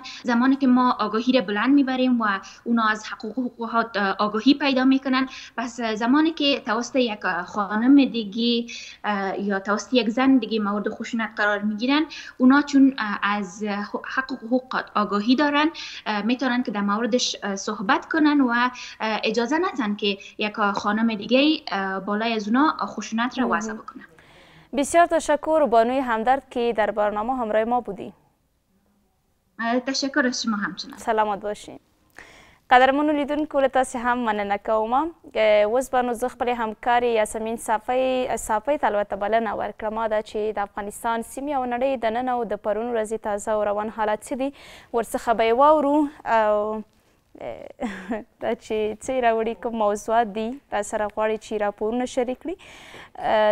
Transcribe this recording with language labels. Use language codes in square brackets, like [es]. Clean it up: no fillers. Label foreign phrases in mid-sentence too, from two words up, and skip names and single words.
[fa] زمانی که ما آگاهی را بلند میبریم و اونا از حقوقات آگاهی پیدا میکنن، پس زمانی که توسط یک خانم دیگه یا توسط یک زن دیگه مورد خشونت قرار میگیرن، اونا چون از حق و حقوقات آگاهی دارن میتونن که در موردش صحبت کنن و اجازه ندن که یک خانم دیگه بالای از اونا خشونت را وضع بکنه. بسیار تشکر بانوی همدرد که در برنامه همراه ما بودی. تشکر از شما همچنان. سلامت باشین. [ps] قدرمنو لیدونکو له تاسې هم مننه کوم. اوس به نو زه خپلې همکارې یاسمین صافۍ ته البته بلنه ورکړم دا چې د افغانستان سیمې او نړۍ دننه او د پرون ورځې تازه او روان حالات څه دي ورڅخه به یې واورو او دا چې څه یې راوړي کوم موضوعات دي راسره غواړي چې راپورونه شریک کړي.